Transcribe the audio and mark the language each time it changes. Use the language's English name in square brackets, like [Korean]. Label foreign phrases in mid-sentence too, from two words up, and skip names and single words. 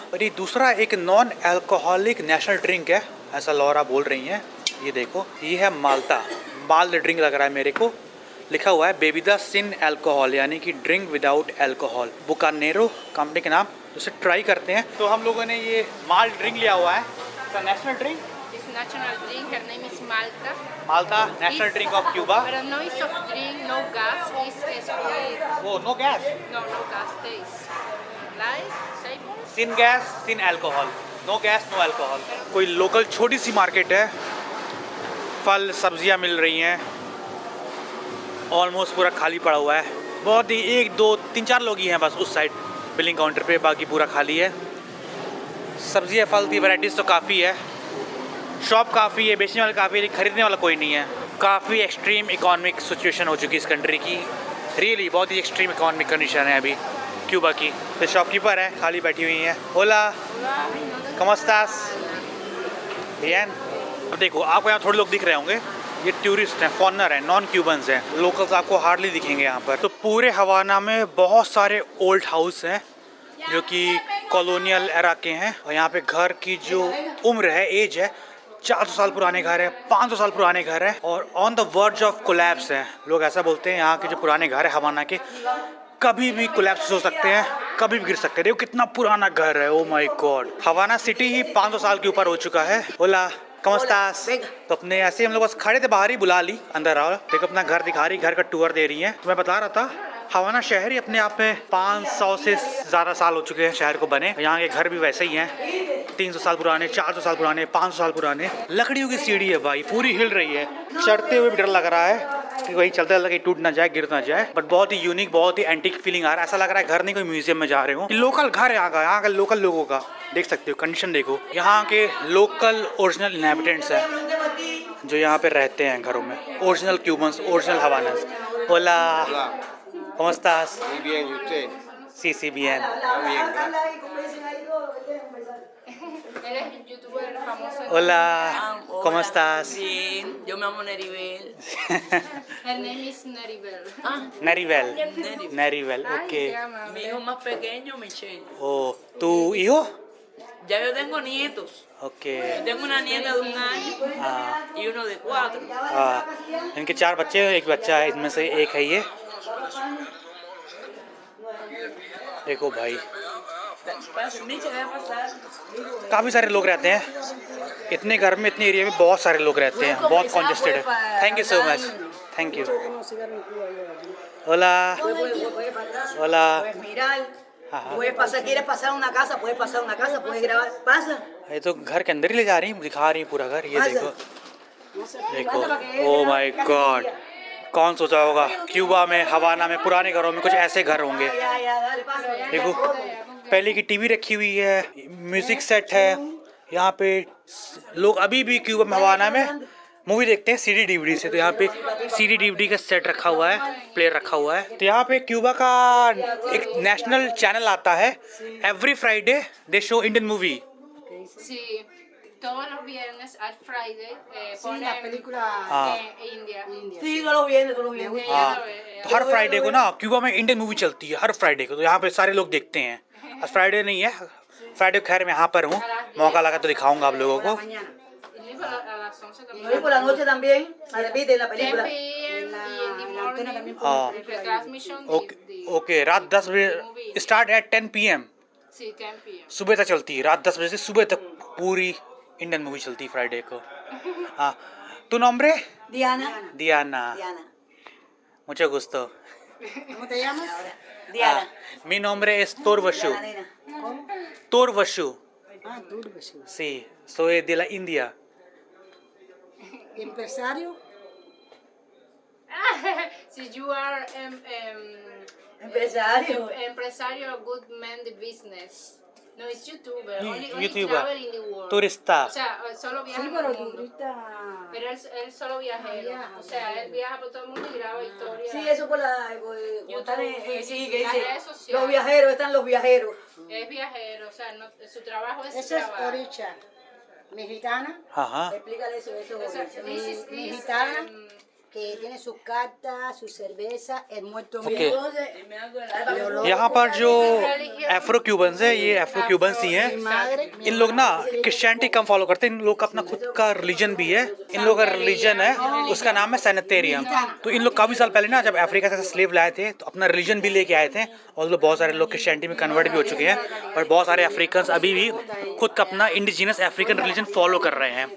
[Hindi] और ये दूसरा एक [English] non alcoholic national drink [Hindi] है, ऐसा लॉरा बोल रही हैं। ये देखो, ये है माल्टा, [English] malt drink [Hindi] लग रहा है मेरे को, लिखा हुआ है [Spanish] bebida sin alcohol, [Hindi] यानी कि [English] drink without alcohol, [Hindi] बुकानेरो कंपनी के नाम। तो उसे ट्राई करते हैं। तो हम लोगों ने ये [English] malt drink [Hindi] लिया हुआ है, [English] national drink, national drink. Her name is Malta. Malta, national drink of Cuba. But no is soft drink, no gas. It's sweet. Oh, no gas. No gas taste. Like savory. [Spanish] Sin gas, sin alcohol. [English] No gas, no alcohol. [Hindi] कोई लोकल छोटी सी मार्केट है, फल सब्जियां मिल रही हैं, ऑलमोस्ट पूरा खाली पड़ा हुआ है। बहुत ही 1 2 3 4 लोग ही हैं बस उस साइड [English] billing counter [Hindi] पे, बाकी पूरा खाली है। सब्जियां फल की वैराइटीज़ तो काफ़ी है, शॉप काफ़ी है, बेचने वाला काफ़ी है, लेकिन खरीदने वाला कोई नहीं है। काफ़ी [English] extreme economic situation [Hindi] हो चुकी है इस कंट्री की, रियली बहुत ही [English] extreme economic condition [Hindi] है अभी क्यूबा की। तो शॉपकीपर है, खाली बैठी हुई हैं। [Spanish] होला, ¿cómo estás? Bien। [Hindi] अब देखो आपको यहाँ थोड़े लोग दिख रहे होंगे, ये टूरिस्ट हैं, फॉरनर हैं, [English] non Cubans [Hindi] हैं, लोकल्स आपको हार्डली दिखेंगे यहाँ पर। तो पूरे हवाना में बहुत सारे [English] old house [Hindi] हैं जो कि [English] colonial era [Hindi] के हैं, और यहाँ पे घर की जो उम्र है, एज है, 400 साल पुराने घर है, 500 साल पुराने घर है, और [English] on the verge of collapse [Hindi] हैं। लोग ऐसा बोलते हैं यहाँ के जो पुराने घर है हवाना के, कभी भी कोलैप्स हो सकते हैं, कभी भी गिर सकते हैं। देखो कितना पुराना घर है, [English] oh my God. [Hindi] हवाना सिटी ही 500 साल के ऊपर हो चुका है। [Spanish] होला, ¿cómo estás? [Hindi] तो अपने ऐसे हम लोग बस खड़े थे, बाहर ही बुला ली, अंदर आओ। देखो अपना घर दिखा रही, घर का टूर दे रही है। तो मैं बता रहा था हवाना शहर ही अपने आप में 500 से ज़्यादा साल हो चुके हैं शहर को बने। यहाँ के घर भी वैसे ही हैं, 300 साल पुराने, 400 साल पुराने, 500 साल पुराने। लकड़ियों की सीढ़ी है भाई, पूरी हिल रही है। चढ़ते हुए भी डर लग रहा है कि वही चलते चलते कहीं टूट ना जाए, गिर ना जाए। बट बहुत ही यूनिक, बहुत ही [English] antique feeling [Hindi] आ रहा है। ऐसा लग रहा है घर नहीं, कोई म्यूजियम में जा रहे हो। लोकल घर है यहाँ का लोकल लोगों का, देख सकते हो कंडीशन देखो। यहाँ के लोकल [English] original inhabitants [Hindi] हैं जो यहाँ पे रहते हैं घरों में, [English] original Cubans, original Havanas. [Spanish] होला, ¿cómo estás? Muy bien, ¿y usted? Sí, sí, bien. Está bien, gracias. Él es youtuber famoso. Hola, Hola, ¿cómo estás? Bien, yo me llamo Neribel. [English] Her name is Neribel. Neribel. Neribel. Neribel, [Spanish] Ay, ok. qué amable. Mi hijo más pequeño, Michelle. Oh, ¿tu hijo? Ya yo tengo nietos. Ok. Yo tengo una nieta de 1 año [Hindi] हाँ, [Spanish] y uno de 4. [Hindi] इनके 4 बच्चे हैं, एक बच्चा है, इनमें से एक है ये। देखो भाई, [Spanish] Michelle, ¿qué va a pasar? [Hindi] काफ़ी सारे लोग रहते हैं इतने घर में, इतने एरिया में बहुत सारे लोग रहते हैं, बहुत कॉन्जेस्टेड है। [English] thank you so much, thank you. [Spanish] hola, hola. Puedes mirar, Ajá. puedes pasar, quieres pasar una casa, puedes pasar una casa, puedes grabar, pasa. [Hindi] ये तो घर के अंदर ही ले जा रही, दिखा रही पूरा घर। ये देखो, देखो, [English] oh my God. [Hindi] कौन सोचा होगा क्यूबा में, हवाना में, पुराने घरों में कुछ ऐसे घर होंगे। [Spanish] Ya, dale, pasa. [Hindi] देखो पहले की टीवी रखी हुई है, म्यूजिक सेट है यहाँ पे। लोग अभी भी क्यूबा में, हवाना में मूवी देखते हैं [English] CD DVD [Hindi] से। तो यहाँ पे [English] CD DVD [Hindi] का सेट रखा हुआ है, प्लेयर रखा हुआ है। तो यहाँ पे क्यूबा का एक [English] national channel [Hindi] आता है, [English] every Friday they show Indian movie. [Spanish] Sí, todos los viernes al Friday Sí, ponen la película [Hindi] हाँ [Spanish] India. Sí, todos los viernes, todos los viernes. [Hindi] हाँ, तो हर फ्राइडे को ना क्यूबा में [English] Indian movie [Hindi] चलती है, हर फ्राइडे को। तो यहाँ पे सारे लोग देखते हैं। आज फ्राइडे नहीं है, फ्राइडे खैर मैं यहाँ पर हूँ, मौका लगा तो दिखाऊंगा आप लोगों को। [Spanish] Mañana. Y a las 11 Y hoy por la noche también, se repite la 10 película. [English] p.m. y in the morning. [Hindi] हाँ [English] Retransmission [Hindi] ओके, ओके। रात 10 बजे [English] start at 10 PM, [Spanish] Sí, 10 p.m. [Hindi] सुबह तक चलती है। रात 10 बजे से सुबह तक पूरी [English] Indian movie [Hindi] चलती है फ्राइडे को। [Spanish] हाँ, tu nombre? Diana. Diana, Diana. mucho gusto। ¿Cómo te llamas? Diana. Mi nombre es Torvashu, La nena. ¿Cómo? Torvashu, Ah, Turbashu. sí, soy de la India। Empresario. [English] Si you are [Spanish] Empresario. empresario, [English] good man the business. No, it's YouTuber. Only YouTuber. travel in the world. [Spanish] Turista। O sea, solo viaja Sí, por pero el mundo. turista. Pero él solo viajero. O sea, él viaja por todo el mundo y graba historias. Sí, eso por la. Están sí, que dice. Redes sociales. Los viajeros, están los viajeros. Es viajero, o sea, su trabajo es su Esa es trabajo. Oricha, mexicana. [Hindi] हाँ हाँ, [Spanish] Explícale eso, O sea, [English] this is [Spanish] Mexicana. que tiene sus cartas, su cerveza, el muerto Ok. vivo. Y me hago el [Hindi] यहाँ पर जो [English] Afro Cubans [Hindi] है, ये [English] Afro Cubans [Hindi] ही हैं। इन लोग ना क्रिश्चियनिटी कम फॉलो करते हैं, इन लोग का अपना खुद का रिलीजन भी है। इन लोग का रिलीजन है, उसका नाम है सैनिटेरियम। तो इन लोग काफ़ी साल पहले ना जब अफ्रीका से स्लेव लाए थे तो अपना रिलीजन भी लेके आए थे, और बहुत सारे लोग क्रिश्चियनिटी में कन्वर्ट भी हो चुके हैं, और बहुत सारे अफ्रीकन्स अभी भी खुद का अपना [English] indigenous African religion [Hindi] फॉलो कर रहे हैं।